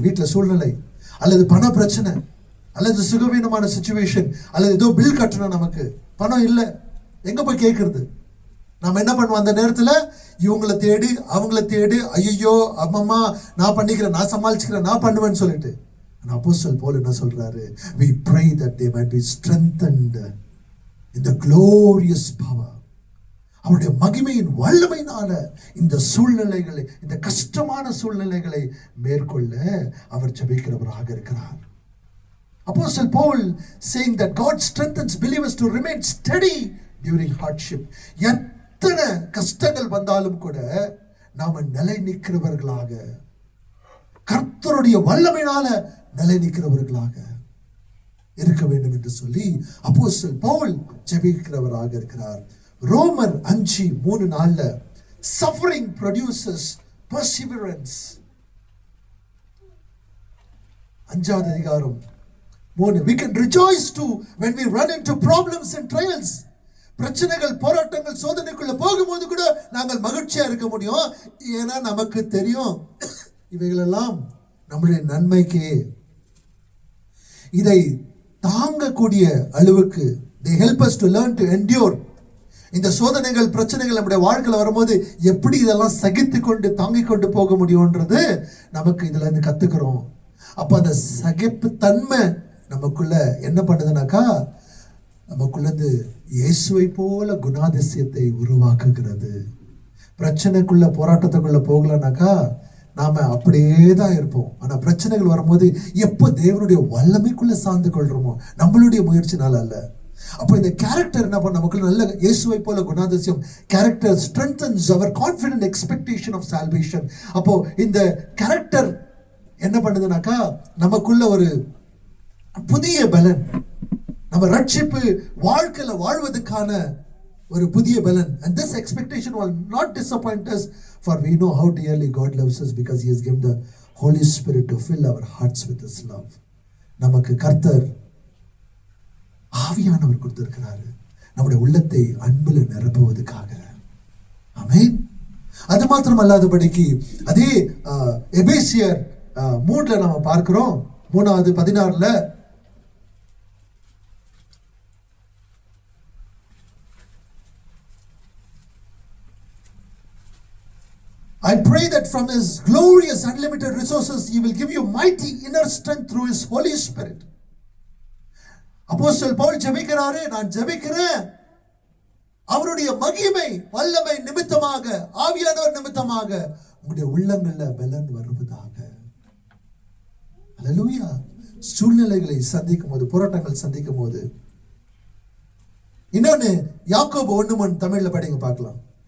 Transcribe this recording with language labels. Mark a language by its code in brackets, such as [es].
[ta] வீட்டில் சூழ்நிலை, அல்லது பண பிரச்சனை, அல்லது சுகவீனமான சிச்சுவேஷன், அல்லது ஏதோ பில் கட்டணும், நமக்கு பணம் இல்லை, எங்க போய் கேட்கறது? நம்ம என்ன பண்ணுவோம் அந்த நேரத்தில்? இவங்களை தேடி அவங்கள தேடி, ஐயோ அம்மம்மா நான் பண்ணிக்கிறேன், நான் சமாளிச்சுக்கிறேன், நான் பண்ணுவேன்னு சொல்லிட்டு. அப்போஸ்தலன் பவுல் என்ன சொல்றாரு? [en] We pray that they might be strengthened in the glorious power. [ta] அவருடைய மகிமையின் வல்லமையினால இந்த சூழ்நிலைகளை, இந்த கஷ்டமான சூழ்நிலைகளை மேற்கொள்ள அவர் ஜெபிக்கிறவராக இருக்கிறார். [en] அப்போஸ்தலன் Paul saying that God strengthens believers to remain steady during hardship. [ta] எத்தனை கஷ்டங்கள் வந்தாலும் கூட நாம நிலை நிற்கிறவர்களாக, கர்த்தருடைய வல்லமையினால நிலை நிற்கிறவர்களாக. இருக்க வேண்டும் என்று சொல்லி அப்போஸ்தலன் பவுல் ஜெபிக்கிறவராக இருக்கிறார். [en] ரோமர் 5:3-4 suffering produces perseverance. [ta] 5வது அதிகாரம் [en] 3 we can rejoice too when we run into problems and trials. [ta] பிரச்சனைகள், போராட்டங்கள், சோதனைக்குள்ள போகும்போது கூட நாங்கள் மகிழ்ச்சியா இருக்க முடியும். ஏன்னா நமக்கு தெரியும் இவைகளெல்லாம் நம்முடைய நன்மைக்கே. இதை தாங்கக்கூடிய அளவுக்கு [en] they help us to learn to endure. [ta] இந்த சோதனைகள், பிரச்சனைகள் நம்முடைய வாழ்க்கையில் வரும்போது எப்படி இதெல்லாம் சகித்து கொண்டு தாங்கிக் கொண்டு போக முடியும்ன்றது நமக்கு இதுல இருந்து கத்துக்கிறோம். அப்ப அந்த சகிப்பு தன்மை நமக்குள்ள என்ன பண்ணுதுனாக்கா, நமக்குள்ள இருந்து இயேசுவை போல குணாதிசயத்தை உருவாக்குகிறது. பிரச்சனைக்குள்ள, போராட்டத்துக்குள்ள போகலனாக்கா நாம அப்படியே தான் இருப்போம். ஆனா பிரச்சனைகள் வரும்போது எப்போ தேவனுடைய வல்லமைக்குள்ள சார்ந்து கொள்றோமோ, நம்மளுடைய முயற்சினால அல்ல. அப்போ இந்த கேரக்டர் என்ன பண்ண, நமக்குள்ள நல்ல இயேசுவை போல குணாதிசயம், character [en] strengthens our confident expectation of salvation. [ta] அப்போ இந்த கேரக்டர் என்ன பண்ணுதுனாக்கா, நமக்குள்ள ஒரு புதிய பலன், நம்ம ரட்சிப்பு வாழ்க்கையில வாழ்வதற்கான ஒரு புதிய பலன். [en] And this expectation will not disappoint us, for we know how dearly God loves us because he has given the Holy Spirit to fill our hearts with his love. [ta] நமக்கு கர்த்தர் ஆவியானவர் கொடுத்திருக்கிறாரு, நம்முடைய உள்ளத்தை அன்புல நிரப்புவதற்காக. ஆமென். அது மாத்திரம் அல்லாதபடிக்கு அதே எபேசியர் 3 நாம பார்க்கிறோம். [en] 3:16 I pray that from his glorious unlimited resources he will give you mighty inner strength through his Holy Spirit. [ta] அப்போஸ்தலன் பவுல் ஜெபிக்கிறாரு, நான் ஜெபிக்கிறேன் அவருடைய மகிமை வல்லமை நிமித்தமாக, ஆவியானவர் நிமித்தமாக உங்களுடைய உள்ளங்கள்ல பலன் வருவதாக. ஹல்லேலூயா. சூழ்நிலைகளை சந்திக்கும் போது, போராட்டங்கள் சந்திக்கும் போது, இன்னொன்னு யாக்கோபு 1:1 தமிழ்ல படிங்க பார்க்கலாம்.